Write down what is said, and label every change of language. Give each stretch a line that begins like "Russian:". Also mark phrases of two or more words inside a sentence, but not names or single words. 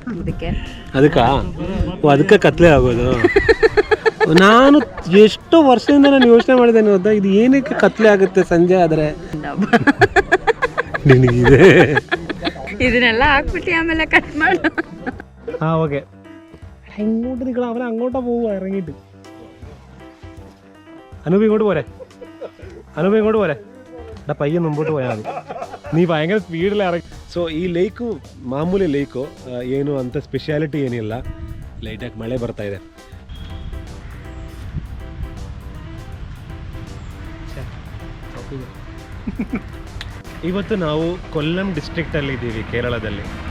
Kannada: ಅದಕ್ಕೆ ಕತ್ಲೆ ಆಗೋದು. ನಾನು ಎಷ್ಟೋ ವರ್ಷದಿಂದ ನಾನು ಯೋಚನೆ ಮಾಡಿದ್ದೇನೆ ಗೊತ್ತಾ, ಇದು ಏನಕ್ಕೆ ಕತ್ಲೆ ಆಗುತ್ತೆ ಸಂಜೆ ಆದರೆ. ನಿನಗಿದೆ ಇದನ್ನೆಲ್ಲ ಹಾಕ್ಬಿಟ್ಟು ಆಮೇಲೆ ಕಟ್ ಮಾಡು. ಹಾಂ, ಓಕೆ.
Malayalam: അങ്ങോട്ട് നിൽക്കണം, അവൻ അങ്ങോട്ടാ പോവുക ഇറങ്ങിയിട്ട്. അനൂപ് ഇങ്ങോട്ട് പോരെ, അനൂപ് ഇങ്ങോട്ട് പോരെ. എടാ പയ്യെ മുമ്പോട്ട് പോയാൽ മതി, നീ ഭയങ്കര സ്പീഡിൽ ഇറങ്ങി.
Kannada: ಸೊ ಈ ಲೇಕು ಮಾಮೂಲಿ ಲೇಕು, ಏನು ಅಂತ ಸ್ಪೆಷಾಲಿಟಿ ಏನಿಲ್ಲ. ಲೈಟಾಗಿ ಮಳೆ ಬರ್ತಾ ಇದೆ. ಇವತ್ತು ನಾವು ಕೊಲ್ಲಂ ಡಿಸ್ಟ್ರಿಕ್ಟಲ್ಲಿ ಇದ್ದೀವಿ, ಕೇರಳದಲ್ಲಿ.